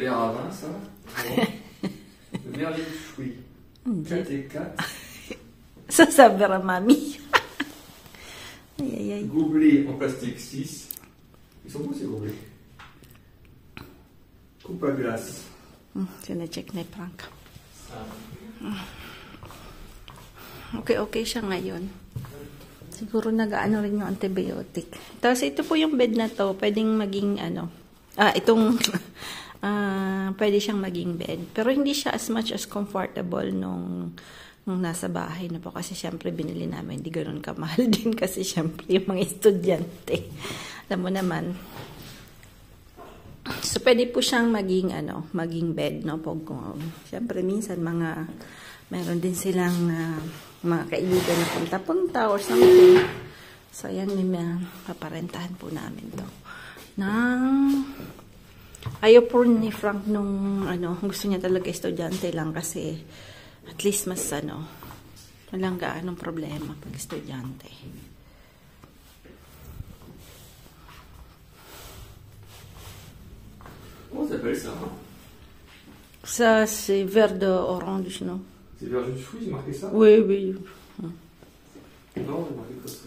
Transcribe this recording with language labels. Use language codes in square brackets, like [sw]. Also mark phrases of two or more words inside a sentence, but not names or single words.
[fr] C'est des verres à vin, ça. Bon. Le verre jus de fruits. 4 et 4. Ça, c'est un verre à mamie. Aïe, aïe, aïe. Gobelet en plastique 6. Ils sont beaux ces gobelets. Coupe à glace. [tl] Sina-check na yung prank. Okay siya ngayon. Siguro nag-ano rin yung antibiotic. Tapos ito po yung bed na to. Pwedeng maging pwede siyang maging bed. Pero hindi siya [en] as much as comfortable [tl] nung nasa bahay na po. Kasi syempre binili namin. Hindi ganoon kamahal din kasi syempre yung mga estudyante. Alam mo naman. So, pwede po siyang maging bed, no? Siyempre, minsan, meron din silang mga kaibigan na punta-punta [en] or something. [tl] So, ayan, paparentahan po namin to. Ayaw po ni Frank nung, gusto niya talaga estudyante lang kasi at least mas, walang gaanong problema pag estudyante. [fr] Comment ça s'appelle ça? Ça, c'est verre d'orange, non? C'est verre jus de fruits, c'est marqué ça? Oui, oui. Non, c'est marqué quoi ça?